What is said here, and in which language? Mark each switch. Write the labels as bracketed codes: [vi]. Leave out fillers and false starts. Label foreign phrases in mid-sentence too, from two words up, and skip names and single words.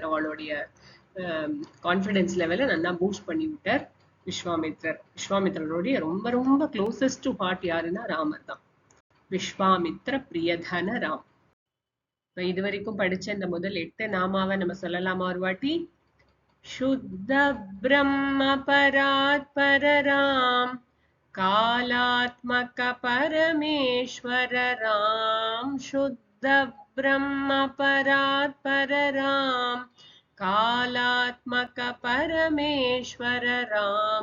[ta] அவளுடைய [en] confidence levelai [ta] நல்லா பூஸ்ட் பண்ணி விட்டார் விஸ்வாமித்ரர். விஸ்வாமித்ரருடைய ரொம்ப ரொம்ப [en] closest part [ta] யாருன்னா ராமர் தான். [sa] विश्वामित्र प्रियधन राम. [ta] இது வரைக்கும் படிச்ச இந்த முதல் 8 நாமாவை நம்ம சொல்லலாமா ஒரு வாட்டி? [sa] शुद्ध ब्रह्म परात्पर राम, कालात्मक परमेश्वर राम। शुद्ध ब्रह्म परात्पर राम, कालात्मक परमेश्वर राम।